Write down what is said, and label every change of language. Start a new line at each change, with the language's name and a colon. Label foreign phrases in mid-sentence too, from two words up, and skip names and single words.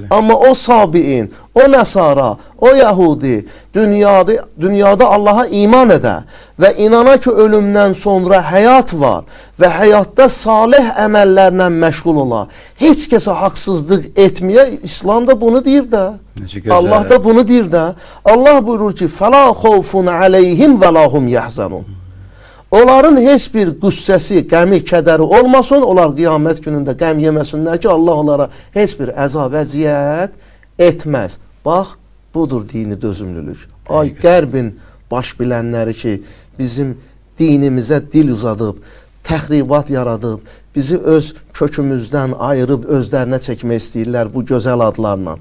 Azerbaijani: Amma o Sabiin, o Nəsara, o Yahudi dünyada Allaha iman edə və inana ki ölümdən sonra həyat var və həyatda salih əməllərlə məşğul ola, heç kəsə haqsızlıq etməyə, İslam da bunu deyir də. Allah da bunu deyir də. Allah buyurur ki,
Arabic: فَلَا خَوْفٌ عَلَيْهِمْ وَلَا هُمْ يَحْزَنُونَ.
Azerbaijani: Onların heç bir qüssəsi, qəmi, kədəri olmasın, onlar qiyamət günündə qəm yeməsinlər ki, Allah onlara heç bir əzab, əziyyət etməz. Bax, budur dini dözümlülük. Ay qərbin baş bilənləri ki, bizim dinimizə dil uzadıb, təxribat yaradıb, bizi öz kökümüzdən ayırıb özlərinə çəkmək istəyirlər bu gözəl adlarla.